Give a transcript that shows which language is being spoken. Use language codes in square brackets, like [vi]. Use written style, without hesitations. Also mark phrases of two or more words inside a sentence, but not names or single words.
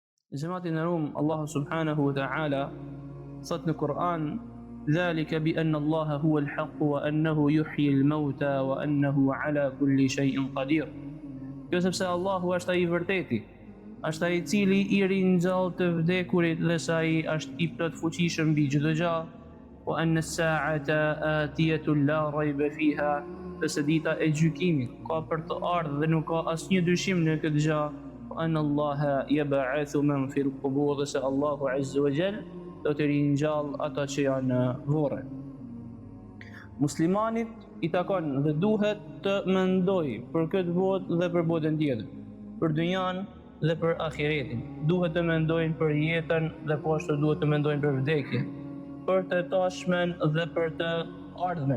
[sq] Gjemati në rumë, Allahu [ar] سبحانه وتعالى [sq] thot në Kur'an: [ar] "ذلك بأن الله هو الحق وأنه يحيي الموتى وأنه على كل شيء قدير." [sq] Kjo sepse Allahu është ai i vërteti, është ai i cili i ringjall të vdekurit dhe se ai është i plot fuqishëm mbi çdo gjë. [ar] وأن الساعة آتية لا ريب فيها, [sq] se dita e gjykimit ka për të ardhur dhe nuk ka asnjë dyshim në këtë gjë. [ar] أن الله يبعث من في القبور, [sq] se Allahu [ar] عز وجل [sq] do të ringjall ata që janë në varre. Muslimanit i takon dhe duhet të mendojë për këtë botë dhe për botën tjetër, për dynjan dhe për ahiretin. Duhet të mendojnë për jetën dhe po ashtu duhet të mendojnë për vdekjen, për të tashmen dhe për të ardhmen.